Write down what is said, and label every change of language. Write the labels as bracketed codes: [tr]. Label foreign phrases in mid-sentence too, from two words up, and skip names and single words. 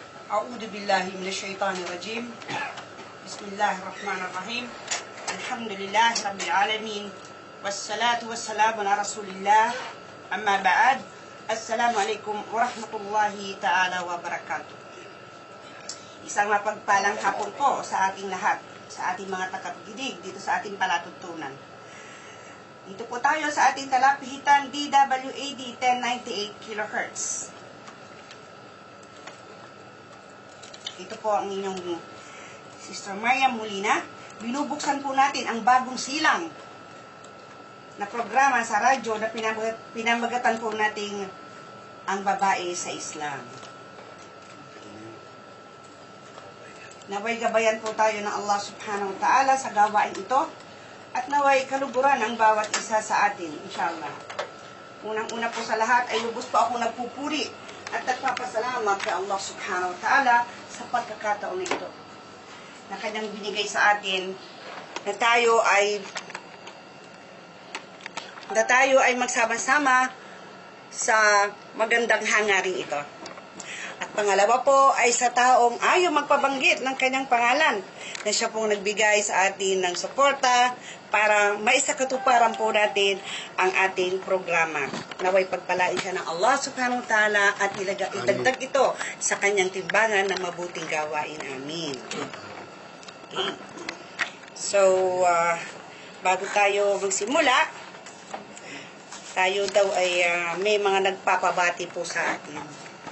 [ar] أعوذ بالله من الشيطان الرجيم. بسم الله الرحمن الرحيم. الحمد لله رب العالمين والصلاة والسلام على رسول الله. أما بعد, السلام عليكم ورحمة الله تعالى وبركاته. [tl] Isang mapagpalang hapon po sa ating lahat, sa ating mga tagapakinig dito sa ating palatuntunan. Dito po tayo sa ating talapihitan DWAD 1098 kHz. Ito po ang inyong Sister Maria Molina. Binubuksan po natin ang bagong silang na programa sa radyo na pinamagatan po nating ang babae sa Islam. Naway gabayan po tayo ng Allah [ar] سبحانه وتعالى [tl] sa gawain ito at naway kaluguran ang bawat isa sa atin, inshallah. Unang-una po sa lahat ay lubos po ako nagpupuri at nagpapasalamat kay Allah [ar] سبحانه وتعالى [tl] sa pagkakataon na ito na kanyang binigay sa atin na tayo ay magsama-sama sa magandang hangaring ito. At pangalawa po ay sa taong ayaw magpabanggit ng kanyang pangalan na siya pong nagbigay sa atin ng suporta para maisakatuparan po natin ang ating programa. Naway pagpalain siya ng Allah [ar] سبحانه وتعالى [tl] at idagdag ito sa kanyang timbangan ng mabuting gawain. Amin. Okay. So, bago tayo magsimula, tayo daw ay may mga nagpapabati po sa atin.